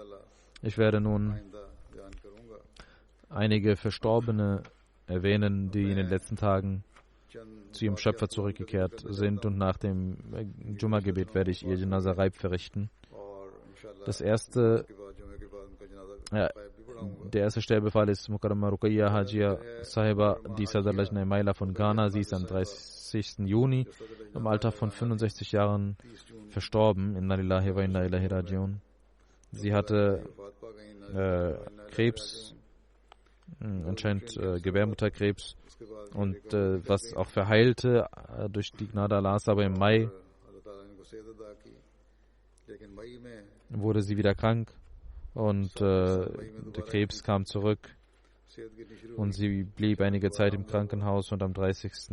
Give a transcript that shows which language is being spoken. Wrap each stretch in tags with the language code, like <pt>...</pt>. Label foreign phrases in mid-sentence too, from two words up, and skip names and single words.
<de>Ich werde nun einige Verstorbene erwähnen, die in den letzten Tagen zu ihrem Schöpfer zurückgekehrt sind, und nach dem Jumma-Gebet werde ich ihr</de> <ar>جنازة غائب</ar> <de>verrichten. Der erste Sterbefall ist Mukarrama Ruqayya Hajia Sahiba, die Sadr Lajna Maila von Ghana. Sie ist am 30. Juni im Alter von 65 Jahren verstorben.</de> <ar>إنا لله وإنا إليه راجعون.</ar> <de>Sie hatte Krebs, anscheinend Gebärmutterkrebs, und was auch verheilte durch die Gnade Allahs, aber im Mai wurde sie wieder krank und der Krebs kam zurück und sie blieb einige Zeit im Krankenhaus, und am 30.</de>